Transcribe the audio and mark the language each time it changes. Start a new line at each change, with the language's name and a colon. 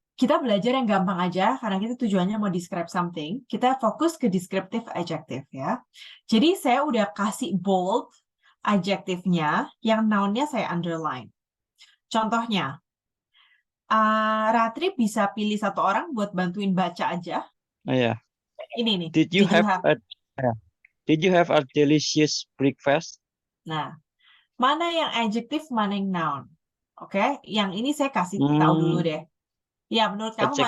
Indonesian: Kita belajar yang gampang aja karena kita tujuannya mau describe something. Kita fokus ke descriptive adjective ya. Jadi saya udah kasih bold adjektifnya, yang noun-nya saya underline. Contohnya, Ratri bisa pilih satu orang buat bantuin baca aja.
English: Oh yeah.
Indonesian: Ini nih.
English: Did you have a delicious breakfast?
Indonesian: Nah, mana yang adjective, mana yang noun? Oke, yang ini saya kasih tahu dulu Hmm, deh. Ya, menurut kamu mana yang